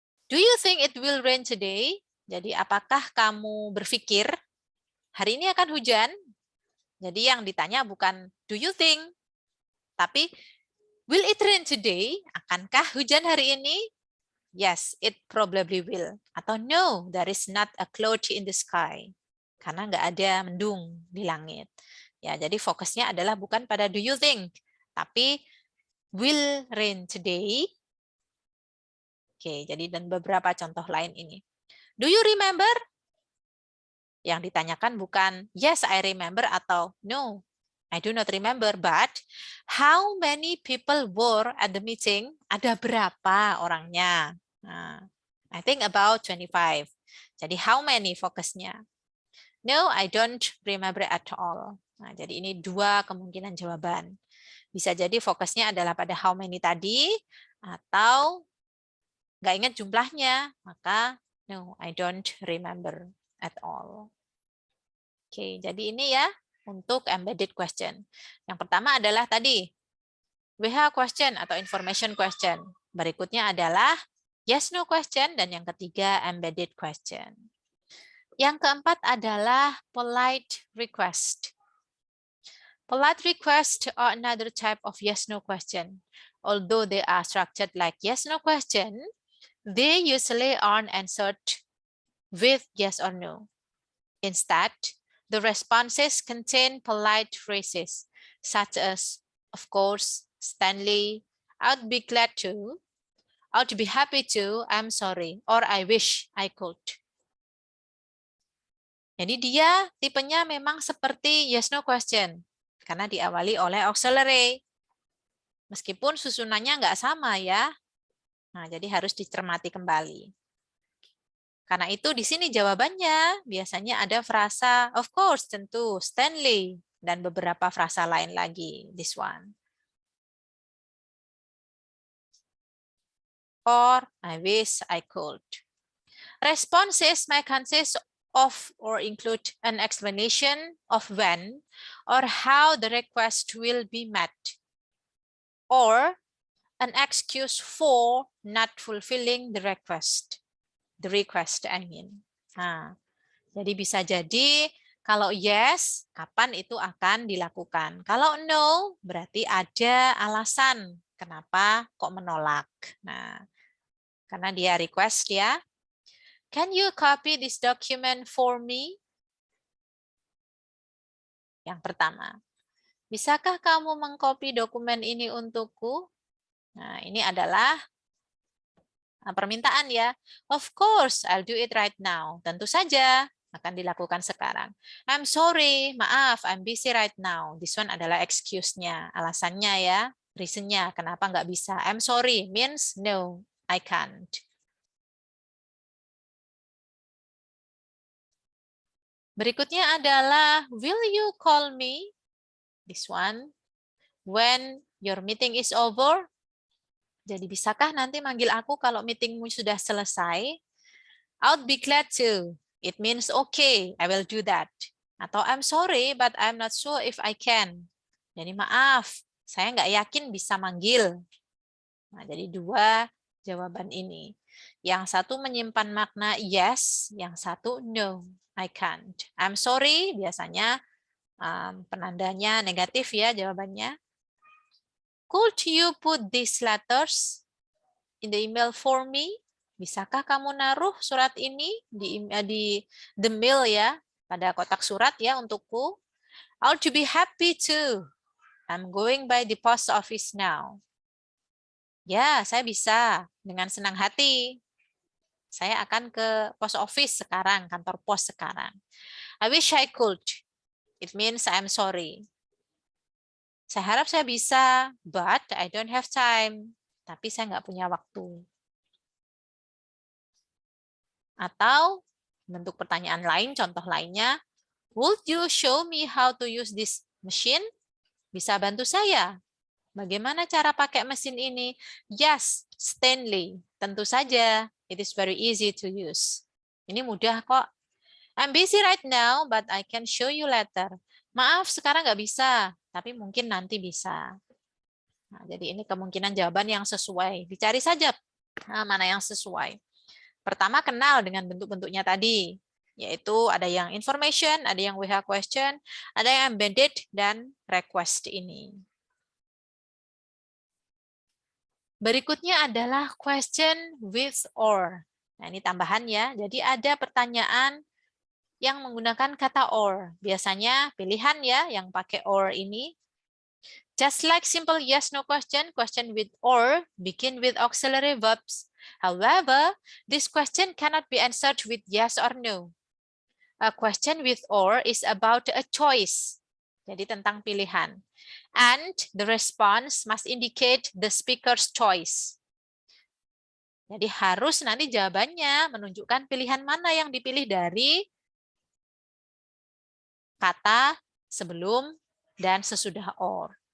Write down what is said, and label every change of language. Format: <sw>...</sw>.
<en>Do you think it will rain today?</en> <id>Jadi apakah kamu berpikir hari ini akan hujan? Jadi yang ditanya bukan</id> <en>do you think,</en> <id>tapi</id> <en>will it rain today?</en> <id>Akankah hujan hari ini?</id> <en>Yes, it probably will.</en> <id>Atau</id> <en>no, there is not a cloud in the sky.</en> <id>Karena nggak ada mendung di langit. Ya, jadi fokusnya adalah bukan pada</id> <en>do you think,</en> <id>tapi</id> <en>will rain today?</en> <id>Oke, jadi dan beberapa contoh lain ini.</id> <en>Do you remember?</en> <id>Yang ditanyakan bukan</id> <en>yes, I remember</en> <id>atau</id> <en>no, I do not remember, but how many people were at the meeting?</en> <id>Ada berapa orangnya? Nah,</id> <en>I think about 25.</en> <id>Jadi</id> <en>how many</en> <id>fokusnya?</id> <en>No, I don't remember at all.</en> <id>Nah, jadi ini 2 kemungkinan jawaban. Bisa jadi fokusnya adalah pada</id> <en>how many</en> <id>tadi, atau nggak ingat jumlahnya, maka</id> <en>no, I don't remember at all.</en> <id>Oke, jadi ini ya untuk embedded question. Yang pertama adalah tadi WH question atau information question. Berikutnya adalah yes no question, dan yang ketiga embedded question. Yang keempat adalah polite request.</id> <en>Polite request are another type of yes no question. Although they are structured like yes no question, they usually aren't answered with yes or no. Instead, the responses contain polite phrases such as, of course, Stanley, I'd be glad to, I'd be happy to, I'm sorry, or I wish I could.</en> <id>Jadi dia tipenya memang seperti yes no question karena diawali oleh auxiliary. Meskipun susunannya nggak sama ya. Nah, jadi harus dicermati kembali. Karena itu di sini jawabannya biasanya ada frasa</id> <en>of course,</en> <id>tentu, Stanley, dan beberapa frasa lain lagi.</id> <en>This one. Or I wish I could. Responses may consist of or include an explanation of when or how the request will be met, or an excuse for not fulfilling the request. The request, I mean.</en> <id>Nah, jadi bisa jadi kalau yes, kapan itu akan dilakukan. Kalau no, berarti ada alasan kenapa kok menolak. Nah, karena dia request ya.</id> <en>Can you copy this document for me?</en> <id>Yang pertama, bisakah kamu mengcopy dokumen ini untukku? Nah, ini adalah permintaan ya.</id> <en>Of course, I'll do it right now.</en> <id>Tentu saja akan dilakukan sekarang.</id> <en>I'm sorry,</en> <id>maaf,</id> <en>I'm busy right now. This one</en> <id>adalah excuse-nya, alasannya ya, reason-nya, kenapa nggak bisa.</id> <en>I'm sorry means no, I can't.</en> <id>Berikutnya adalah,</id> <en>will you call me? This one, when your meeting is over.</en> <id>Jadi bisakah nanti manggil aku kalau meetingmu sudah selesai?</id> <en>I'll be glad to. It means okay, I will do that.</en> <id>Atau</id> <en>I'm sorry, but I'm not sure if I can.</en> <id>Jadi maaf, saya nggak yakin bisa manggil. Nah, jadi dua jawaban ini. Yang satu menyimpan makna yes, yang satu</id> <en>no, I can't. I'm sorry,</en> <id>biasanya penandanya negatif ya jawabannya.</id> <en>Could you put these letters in the email for me?</en> <id>Bisakah kamu naruh surat ini di</id> <en>the mail</en> <id>ya, pada kotak surat ya untukku?</id> <en>I'll to be happy too. I'm going by the post office now.</en> <id>Ya, saya bisa dengan senang hati. Saya akan ke post office sekarang, kantor pos sekarang.</id> <en>I wish I could. It means I'm sorry.</en> <id>Saya harap saya bisa,</id> <en>but I don't have time.</en> <id>Tapi saya nggak punya waktu. Atau bentuk pertanyaan lain, contoh lainnya,</id> <en>would you show me how to use this machine?</en> <id>Bisa bantu saya? Bagaimana cara pakai mesin ini?</id> <en>Yes, Stanley.</en> <id>Tentu saja.</id> <en>It is very easy to use.</en> <id>Ini mudah kok.</id> <en>I'm busy right now, but I can show you later.</en> <id>Maaf, sekarang nggak bisa, tapi mungkin nanti bisa. Nah, jadi ini kemungkinan jawaban yang sesuai. Dicari saja mana yang sesuai. Pertama, kenal dengan bentuk-bentuknya tadi, yaitu ada yang information, ada yang WH question, ada yang embedded, dan request ini. Berikutnya adalah question with or. Nah, ini tambahan ya. Jadi ada pertanyaan yang menggunakan kata or. Biasanya pilihan ya yang pakai or ini.</id> <en>Just like simple yes no question, question with or begin with auxiliary verbs. However, this question cannot be answered with yes or no. A question with or is about a choice.</en> <id>Jadi tentang pilihan.</id> <en>And the response must indicate the speaker's choice.</en> <id>Jadi harus nanti jawabannya menunjukkan pilihan mana yang dipilih dari kata sebelum dan sesudah or.</id>